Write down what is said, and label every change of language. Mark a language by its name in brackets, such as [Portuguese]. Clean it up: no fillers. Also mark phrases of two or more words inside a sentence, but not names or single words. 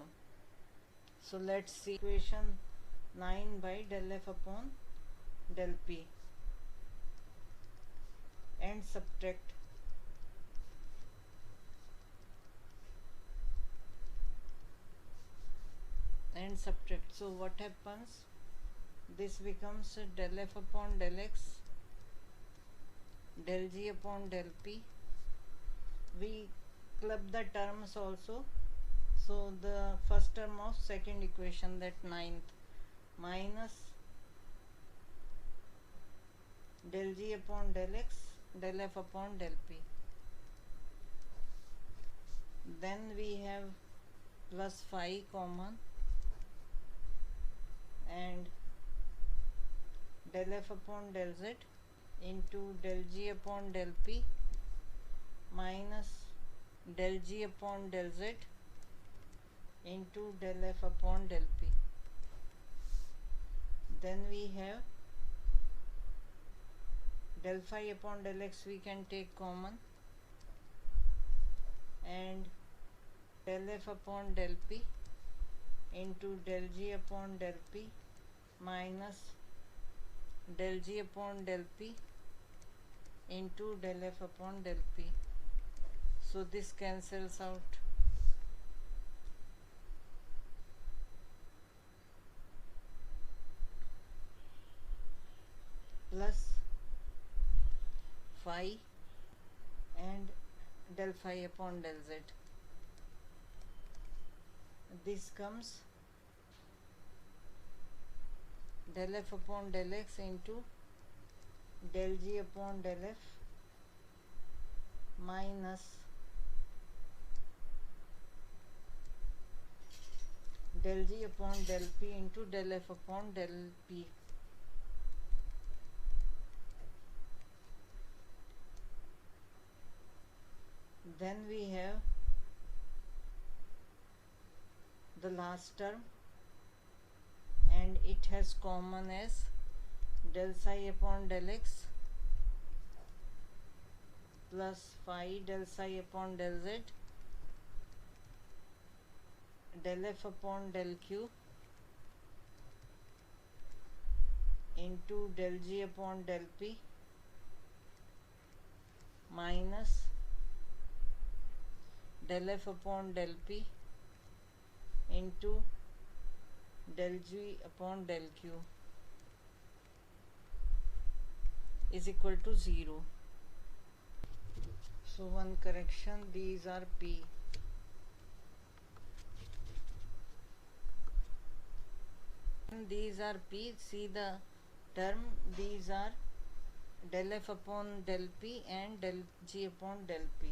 [English] So let's see equation 9 by del f upon del p and subtract. So what happens? This becomes del f upon del x del g upon del p. We club the terms also. So the first term of second equation, that 9th, minus del g upon del x del f upon del p. Then we have plus phi common and del f upon del z into del g upon del p minus del g upon del z into del f upon del p. Then we have del phi upon del x we can take common, and del f upon del p into del g upon del p minus del g upon del p into del f upon del p. So this cancels out. Plus phi and del phi upon del z. This comes del f upon del x into del g upon del f minus del g upon del p into del f upon del p. Then we have the last term, and it has common as del psi upon del x plus phi del psi upon del z del f upon del q into del g upon del p minus del f upon del p into del g upon del q is equal to 0. So one correction, these are p. These are p, see the term, these are del f upon del p and del g upon del p.